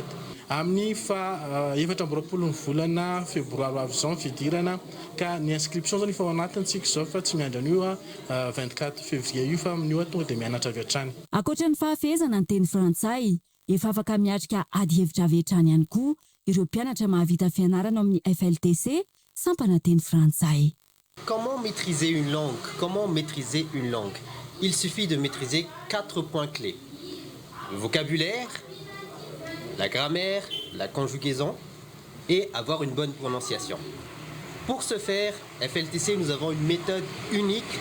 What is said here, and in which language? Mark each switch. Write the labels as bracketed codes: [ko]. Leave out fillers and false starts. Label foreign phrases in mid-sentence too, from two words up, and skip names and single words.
[mg] Amin'ny fa 4 ny volana febroary avy izao fidirana ka ny inscription zany fa ao anatintsika izao fa tsy miandry an'io 24 février io fa amin'io tonga dia mianatra avy hatrany. Ankoatra ny fahafehezana ny teny frantsay, efa afaka miatrika ady hevitra avy hatrany ihany koa ireo mpianatra mahavita fianarana amin'ny FLTC sampana teny frantsay. [fr] Comment maîtriser une langue? Comment maîtriser une langue? Il suffit de maîtriser 4 points clés. Le vocabulaire, la grammaire, la conjugaison et avoir une bonne prononciation. Pour ce faire, FLTC, nous avons une méthode unique.